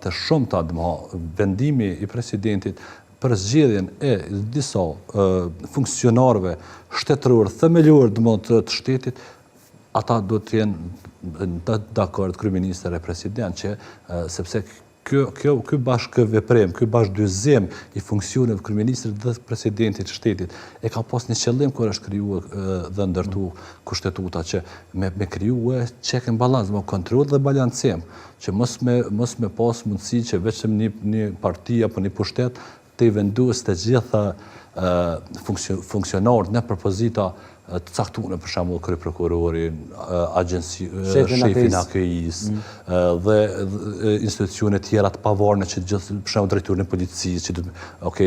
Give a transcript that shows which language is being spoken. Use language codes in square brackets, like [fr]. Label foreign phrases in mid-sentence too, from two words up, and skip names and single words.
[sq] të shumta vendimi i presidentit për zgjedhjen e disa funksionarëve shtetëror themelor të shtetit, ata do të jenë dakord kryeministri e president që sepse ky bashkëveprim, ky bashkëdyzim i funksioneve kryeministrit dhe presidentit të shtetit e ka pas një qëllim kur është krijuar dhe ndërtu kushtetuta që me krijuar [en] check and balance, [sq] me kontroll dhe balancim, që mos me pas mundësi që vetëm një parti apo një pushtet të vendosë të gjitha funksionarët në propozita të caktuara, për shembull kryeprokurorin, shefin AKI-s dhe institucione tjera të pavarura që gjithë për shembull drejtorin e policisë, që